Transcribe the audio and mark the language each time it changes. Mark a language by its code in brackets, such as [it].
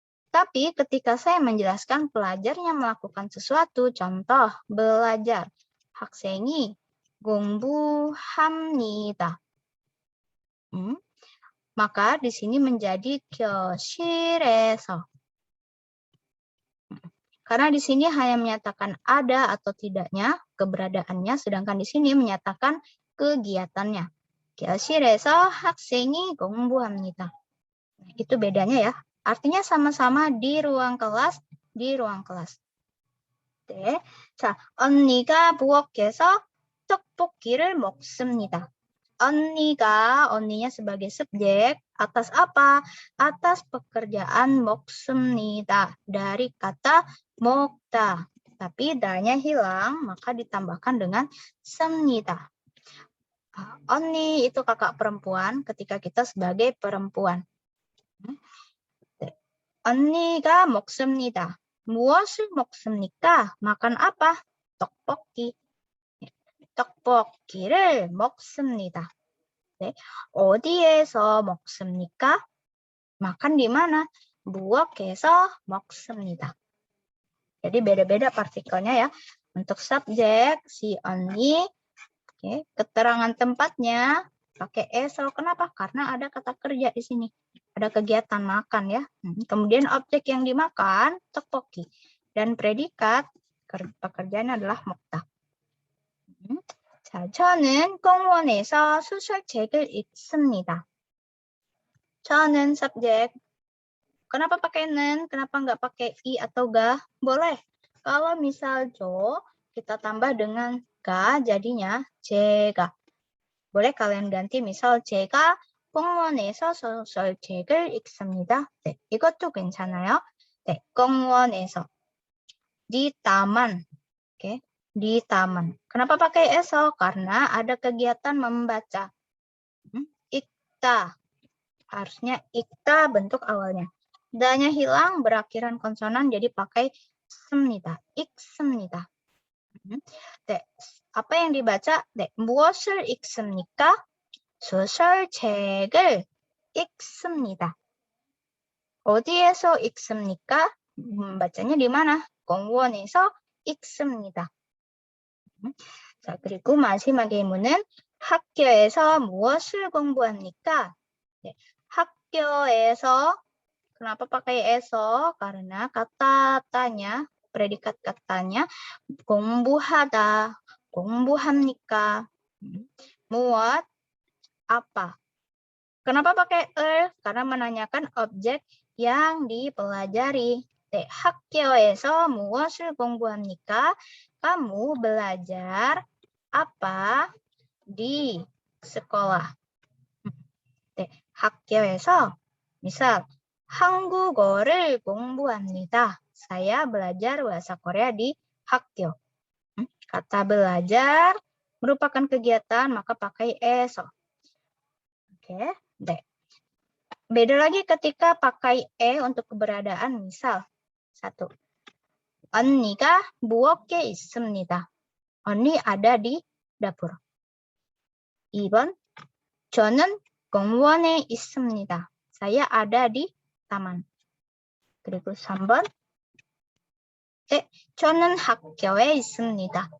[id] Tapi ketika saya menjelaskan pelajarnya melakukan sesuatu, contoh belajar, [ko] 학생이 공부합니다. [id] Maka di sini menjadi 교실에서. Karena di sini hanya menyatakan ada atau tidaknya keberadaannya, sedangkan di sini menyatakan kegiatannya. [ko] 교실에서 학생이 공부합니다. [id] Itu bedanya ya. Artinya sama-sama di ruang kelas, 네. [ko] 자, 언니가 부엌에서 떡볶이를 먹습니다. [id] 언니nya sebagai subjek, atas apa? Atas pekerjaan 먹습니다. Dari kata 먹다. Tapi danya hilang, maka ditambahkan dengan 습니다. Onni itu kakak perempuan ketika kita sebagai perempuan. [ko] 언니가 먹습니다. 무엇을 먹습니까? [id] Makan apa? [ko] 떡볶이. 떡볶이를 먹습니다. 네. 어디에서 먹습니까? [id] Makan di mana? [ko] 부엌에서 먹습니다. [id] Jadi beda-beda partikelnya ya. Untuk subjek, si 언니. Keterangan tempatnya pakai eso. Kenapa? Karena ada kata kerja di sini. Ada kegiatan makan ya. Kemudian objek yang dimakan, 떡볶이. Dan predikat pekerjaan adalah 먹다. [ko] 자, 저는 공원에서 소설책을 읽습니다. [id] 저는 subjek. Kenapa pakai nen? Kenapa nggak pakai i atau ga? Boleh. Kalau misal jo, kita tambah dengan ga, jadinya 제가. boleh kalian ganti misal [ko] 제가 공원에서 소설책을 읽습니다. 네, 이것도 괜찮아요. 네, 공원에서. [id] Di taman. Oke, di taman. Kenapa pakai eso? Karena ada kegiatan membaca. Ikta. Harusnya ikta bentuk awalnya. Danya hilang berakhiran konsonan jadi pakai 습니다. 읽습니다. 네. apa yang dibaca? [ko] 네, 무엇을 읽습니까? 소설책을 읽습니다. 어디에서 읽습니까? [id] bacanya di mana? [ko] 공원에서 읽습니다. 자, 그리고 마지막 예문은 학교에서 무엇을 공부합니까? [id] 네, 학교에서 kenapa pakai eso? Karena kata tanya, predikat katanya 공부하다, 공부합니까? 무엇? Apa? Kenapa pakai karena menanyakan objek yang dipelajari. [ko] 학교에서 무엇을 공부합니까? [id] Kamu belajar apa di sekolah? [ko] 학교에서 misal 한국어를 공부합니다. [id] Saya belajar bahasa Korea di 학교. Kata belajar merupakan kegiatan, maka pakai eso. Oke, deh. Beda lagi ketika pakai untuk keberadaan. Misal, 1. [ko] 언니가 부엌에 있습니다. [id] 언니 ada di dapur. [ko] 2번, 저는 공원에 있습니다. [id] Saya ada di taman. [ko] 그리고 3번, 저는 학교에 있습니다.